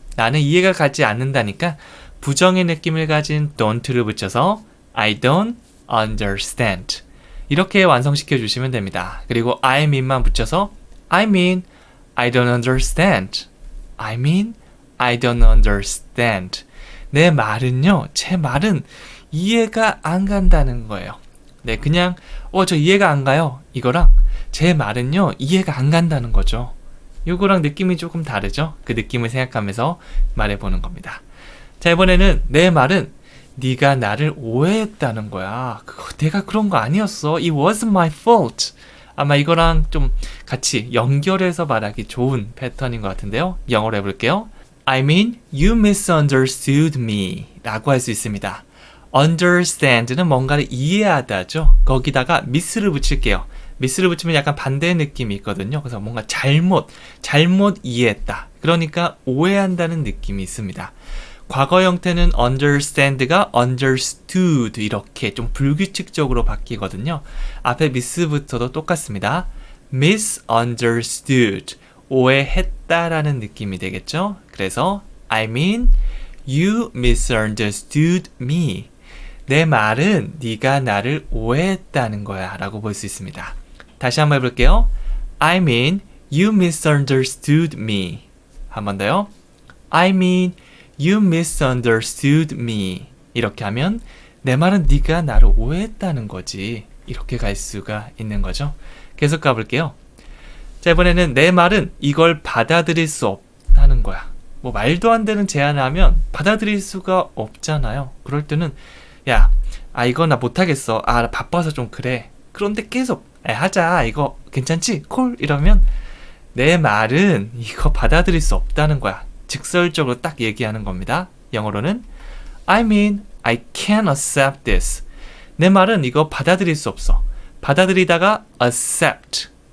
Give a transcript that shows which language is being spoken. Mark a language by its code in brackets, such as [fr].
[ko] 나는 이해가 가지 않는다니까 부정의 느낌을 가진 don't를 붙여서 [en] I don't understand. [ko] 이렇게 완성시켜 주시면 됩니다. [en] 그리고 I mean만 [ko] 붙여서 [en] I mean, I don't understand. I mean, I don't understand. [ko] 내 말은요, 제 말은 이해가 안 간다는 거예요. 네, 그냥 저 이해가 안 가요. 이거랑 제 말은요, 이해가 안 간다는 거죠. 이거랑 느낌이 조금 다르죠? 그 느낌을 생각하면서 말해보는 겁니다. 자, 이번에는 내 말은 네가 나를 오해했다는 거야. 내가 그런 거 아니었어. [en] It wasn't my fault. [ko] 아마 이거랑 좀 같이 연결해서 말하기 좋은 패턴인 것 같은데요. 영어로 해볼게요. [en] I mean, you misunderstood me [ko] 라고 할 수 있습니다. understand는 뭔가를 이해하다죠. 거기다가 miss를 붙일게요. miss를 붙이면 약간 반대의 느낌이 있거든요. 그래서 뭔가 잘못 이해했다. 그러니까 오해한다는 느낌이 있습니다. 과거 형태는 understand가 understood 이렇게 좀 불규칙적으로 바뀌거든요. 앞에 miss부터도 똑같습니다. [en] misunderstood. [ko] 오해했다라는 느낌이 되겠죠? [en] 그래서 I mean you misunderstood me. [ko] 내 말은 네가 나를 오해했다는 거야 라고 볼 수 있습니다. 다시 한번 해볼게요. [en] I mean you misunderstood me. [ko] 한 번 더요. [en] I mean you misunderstood me. [ko] 이렇게 하면 내 말은 네가 나를 오해했다는 거지. 이렇게 갈 수가 있는 거죠. 계속 가볼게요. 자, 이번에는 내 말은 이걸 받아들일 수 없다는 거야. 뭐 말도 안 되는 제안을 하면 받아들일 수가 없잖아요. 그럴 때는 야, 이거 나 못하겠어. 나 바빠서 좀 그래. 그런데 계속 하자. 이거 괜찮지? 콜? 이러면 내 말은 이거 받아들일 수 없다는 거야. 직설적으로 딱 얘기하는 겁니다. [en] 영어로는 I mean I can't accept this. [ko] 내 말은 이거 받아들일 수 없어. 받아들이다가 accept.